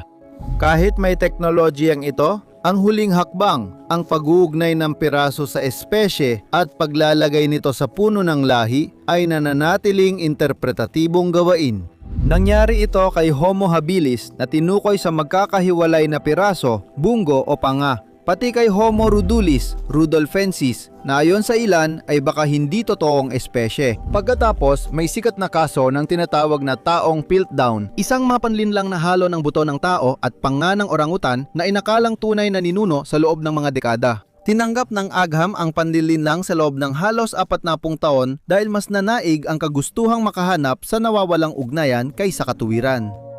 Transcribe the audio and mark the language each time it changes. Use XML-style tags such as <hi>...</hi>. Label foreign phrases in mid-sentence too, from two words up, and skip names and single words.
<tl>Kahit may teknolohiyang ito, ang huling hakbang, ang pag-uugnay ng piraso sa espesye at paglalagay nito sa puno ng lahi ay nananatiling interpretatibong gawain. Nangyari ito kay Homo habilis na tinukoy sa magkakahiwalay na piraso, bunggo o panga. Pati kay Homo rudulis, rudolfensis, na ayon sa ilan ay baka hindi totoong espesye. Pagkatapos, may sikat na kaso ng tinatawag na taong Piltdown, isang mapanlinlang na halo ng buto ng tao at panga ng orangutan na inakalang tunay na ninuno sa loob ng mga dekada. Tinanggap ng agham ang panlilinlang sa loob ng halos 40 taon dahil mas nanaig ang kagustuhang makahanap sa nawawalang ugnayan kaysa katuwiran.</tl>